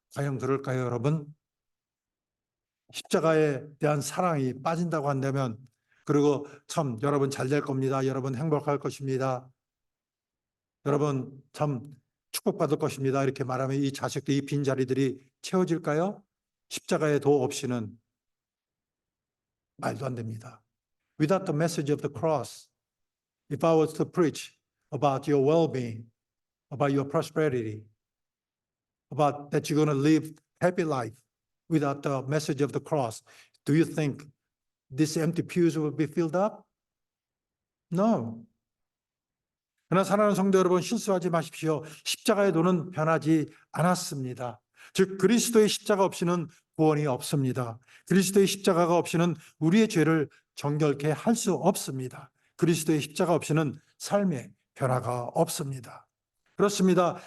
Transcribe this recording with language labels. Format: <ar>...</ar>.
<ko>과연 그럴까요, 여러분? 십자가에 대한 사랑이 빠진다고 한다면, 그리고 참 여러분 잘 될 겁니다. 여러분 행복할 것입니다. 여러분 참 축복받을 것입니다. 이렇게 말하면 이 좌석도 이 빈자리들이 채워질까요? 십자가의 도 없이는 말도 안 됩니다.</ko> <en>Without the message of the cross, if I was to preach about your well-being, about your prosperity, about that you're going to live happy life without the message of the cross, do you think these empty pews will be filled up? No.</en> <ko>그러나 사랑하는 성도 여러분, 실수하지 마십시오. 십자가의 도는 변하지 않았습니다. 즉 그리스도의 십자가 없이는 구원이 없습니다. 그리스도의 십자가가 없이는 우리의 죄를 정결케 할 수 없습니다. 그리스도의 십자가 없이는 삶의 변화가 없습니다. 그렇습니다.</ko>